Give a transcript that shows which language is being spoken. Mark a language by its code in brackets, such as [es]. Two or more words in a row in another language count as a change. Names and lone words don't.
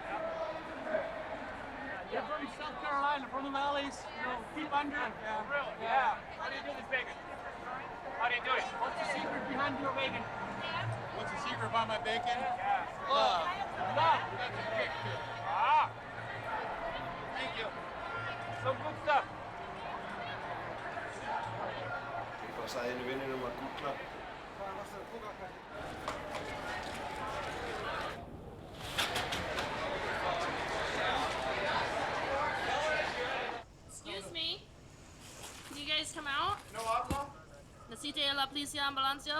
[en] You're from South Carolina, from the valleys, you know, deep under. Yeah. Really? Yeah. How do you do this bacon? How do you do it? What's the secret behind your bacon? What's the secret behind my bacon? Yeah. Love. Love. That's a kick too. Ah. Thank you. Some good stuff. [is] Hvað sagði einu vinninum að googla? [en] Excuse me. Can you guys come out? No oddball? [es] Necesite la policía ambulancia?